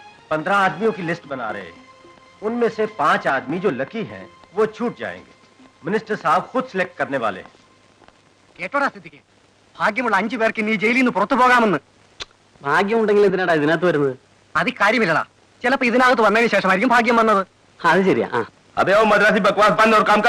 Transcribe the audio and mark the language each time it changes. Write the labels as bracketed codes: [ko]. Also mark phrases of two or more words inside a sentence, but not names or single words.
[hi] 15 आदमियों की लिस्ट बना रहे हैं। उनमें से 5 आदमी जो लकी हैं वो छूट जाएंगे। मिनिस्टर साहब खुद सिलेक्ट करने वाले हैं। [ml] കേട്ടോടാ സ്ഥിതിക്ക് ഭാഗ്യമുള്ള 5 പേർക്ക് നീ ജയിലിൽ നിന്ന് പുറത്തു പോകാമെന്ന്. ഭാഗ്യമുണ്ടെങ്കിൽ എന്തിനാടാ ഇതിനകത്ത് വരുന്നത്? അത് കാര്യമില്ലടാ, ചിലപ്പോ ഇതിനകത്ത് വന്നതിന് ശേഷമായിരിക്കും ഭാഗ്യം വന്നത്. അത് ശരിയാ. [hi] अबे ओ मद्रासी बकवास बंद और काम कर।